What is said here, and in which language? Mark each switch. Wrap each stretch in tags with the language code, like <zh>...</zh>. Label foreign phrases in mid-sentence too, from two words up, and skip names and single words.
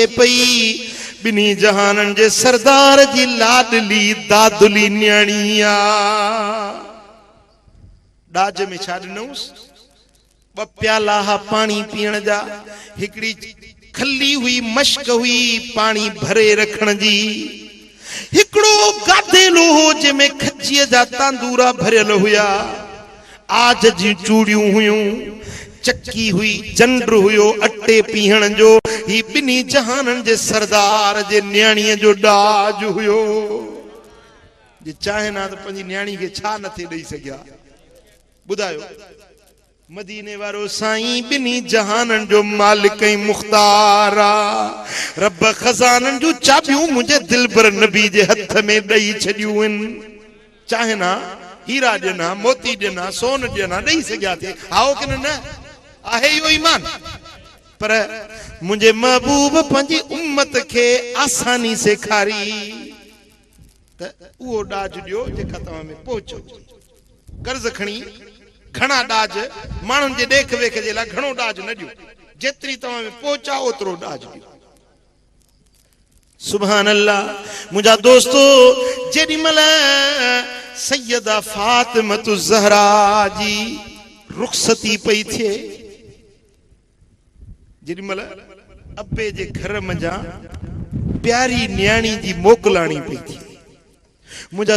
<sd>पई बिनी जहाननि जे सरदार जी लाडली दादुली न्याणी आ डाज में छा ॾिनऊंसि ॿ प्याला पानी पीअण जा हिकिड़ी खली हुई मश्क हुई पानी भरे रखण जी हिकिड़ो गादेलो हो जंहिंमें खजीअ जा तांदूरा भरियल हुया आज जी चूड़ियूं हुयूं चक्की हुई जंड हुयो अटे पीहण जो ही बिनी जहाननि जे सरदार जे न्याणीअ जो डाज हुयो जे चाहे ना त पंहिंजी न्याणी खे छा नथे ॾेई सघिया बुधायो मदीने वारो साईं बिनी जहानन जो मालिक ऐं मुख्तार आ रब खजानन जो चाबियूं मुझे दिलबर नबी जे हथ में ॾेई छॾियूं आहिनि चाहे ना हीरा ॾिना मोती ॾिना सोन ॾिना ॾेई सघिया थे आओ कि न आहे इहो ईमान पर मुझे महबूब पंहिंजी उम्मत के आसानी सेखारी त उहो डाज ॾियो जेका तव्हां में पहुचो कर्ज खणी घणा डाज माण्हुनि जे देख वेख जे लाइ घणो डाज न ॾियो जेतिरी तव्हां में पहुचा ओतिरो डाज ॾियो</sd> <ar>سبحان الله</ar> <sd>मुंहिंजा दोस्तो जेॾी महिल सैयदा फातिमतु ज़हरा जी रुख़सती पई थिए जेॾी महिल अब्बे जे घर मंझां प्यारी न्याणी जी मोकलाणी पई थिए मुझा</sd>